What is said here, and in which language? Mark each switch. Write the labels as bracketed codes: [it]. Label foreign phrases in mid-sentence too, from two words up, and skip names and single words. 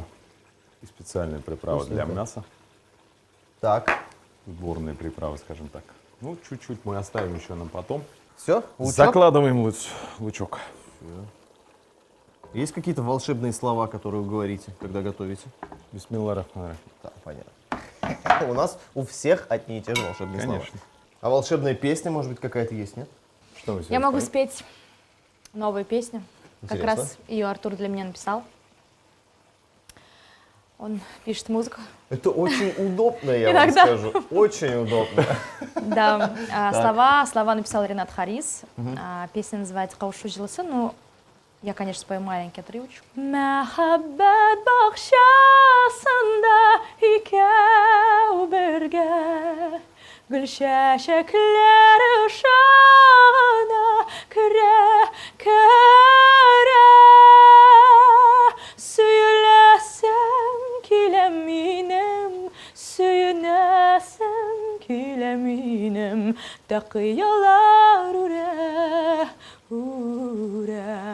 [ru] И специальные приправы для Вкусненько. мяса. Так, Сборные приправы, скажем так. Ну, чуть-чуть мы оставим еще на потом. все? Закладываем лучок. Есть какие-то волшебные слова, которые вы говорите, когда готовите? [ar] بسم الله الرحمن الرحيم. [ru] Да, понятно. У нас у всех одни и те же волшебные слова. Конечно. А волшебная песня, может быть, какая-то есть, нет? Что мы Я сегодня могу споем? спеть новую песню. Как Интересно. раз ее Артур для меня написал. Он пишет музыку. Это очень удобно, я Иногда. вам скажу. Очень удобно. Да, слова написал Ренат Харис. Песня называется «Каушу жилысы». Ну, я, конечно, спою маленький отрывочек. [tt] Мәхәббәт бақшасында икәү бергә, гүл чәчәкләре шағына керә, сөйләсәм килә минем, сөенәсәм килә минем, тақиялар үрә.